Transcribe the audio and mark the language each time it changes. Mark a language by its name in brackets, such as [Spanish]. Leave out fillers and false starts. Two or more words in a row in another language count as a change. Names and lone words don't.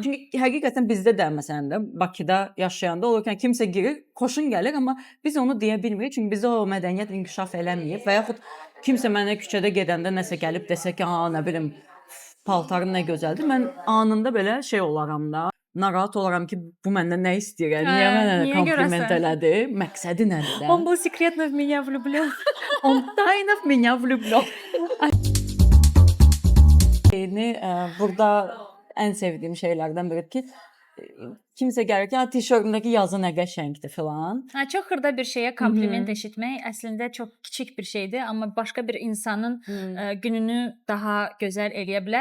[Azerbaijani] Çünki həqiqətən bizdə də məsələn də Bakıda yaşayanda olur ki, kimsə girir, xoşun gəlir, amma biz onu deyə bilmirik. Çünki bizdə o mədəniyyət inkişaf eləməyib və yaxud kimsə mənə küçədə gedəndə nəsə gəlib desə ki, "A, nə bilim, paltarın nə gözəldir." Mən anında belə şey olaram da, narahat olaram ki, bu məndən nə istəyir? Yəni niyə mənə Niyə kompliment görəsən? elədi? Məqsədi nədir də? [Russian] Он был секретно в меня влюблен. Он тайно в меня влюблен. [Azerbaijani] Yeni, burada ən sevdiyim şeylərdən biridir ki, kimsə gəlir ki, "Ha, tişörtündəki yazı nə qəşəngdir" filan. Hə, çox xırda bir şeyə kompliment eşitmək əslində çox kiçik bir şeydir, amma başqa bir insanın gününü daha gözəl eləyə bilər.